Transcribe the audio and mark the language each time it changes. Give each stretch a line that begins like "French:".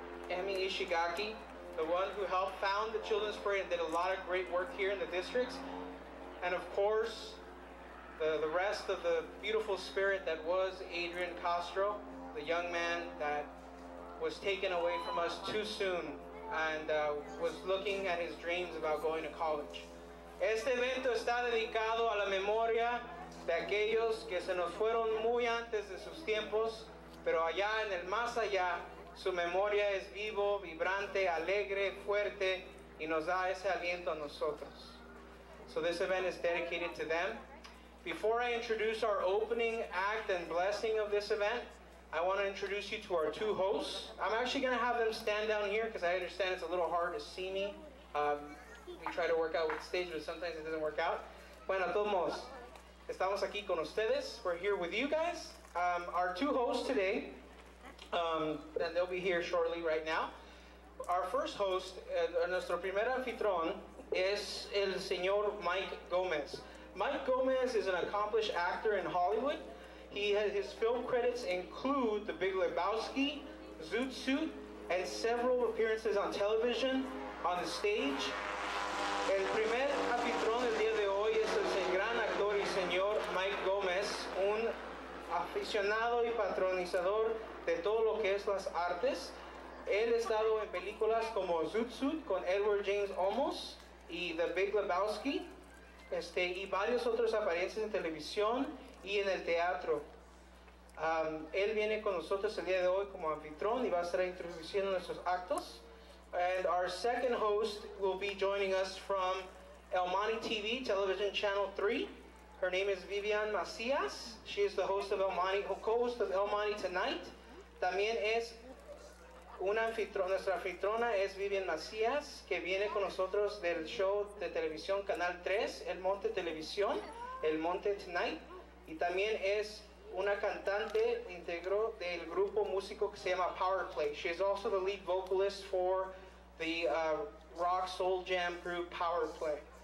English: Emi Ishigaki, the one who helped found the Children's Parade and did a lot of great work here in the districts. And of course, the rest of the beautiful spirit that was Adrian Castro, the young man that was taken away from us too soon and was looking at his dreams about going to college.
Spanish: Este evento está dedicado a la memoria de aquellos que se nos fueron muy antes de sus tiempos, pero allá en el más allá, su memoria es vivo, vibrante, alegre, fuerte, y nos da ese aliento a nosotros.
English: So this event is dedicated to them. Before I introduce our opening act and blessing of this event, I want to introduce you to our two hosts. I'm actually going to have them stand down here because I understand it's a little hard to see me. We try to work out with stage, but sometimes it doesn't work out.
Spanish: Bueno, todos modos, estamos aquí con ustedes.
English: We're here with you guys. Our two hosts today, and they'll be here shortly right now. Our first host,
Spanish: nuestro primer anfitrión, es el señor Mike Gomez.
English: Mike Gomez is an accomplished actor in Hollywood. His film credits include The Big Lebowski, Zoot Suit, and several appearances on television, on the stage.
Spanish: El primer anfitrión del día de hoy es el gran actor y señor Mike Gomez, un aficionado y patronizador de todo lo que es las artes. Él ha estado en películas como Zoot Suit con Edward James Olmos y The Big Lebowski, y varios otros apariencias en televisión y en el teatro. Él viene con nosotros el día de hoy como anfitrión y va a estar introduciendo nuestros actos.
English: And our second host will be joining us from El Monte TV, television channel 3. Her name is Vivian Macias. She is the host of El Monte, co-host of El Monte Tonight.
Spanish: También es nuestra anfitriona es Vivian Macias, que viene con nosotros del show de televisión Canal 3, El Monte Televisión, El Monte Tonight. Y también es una cantante, integró del grupo músico que se llama Power Play.
English: She is also the lead vocalist for the rock soul jam group Power Play.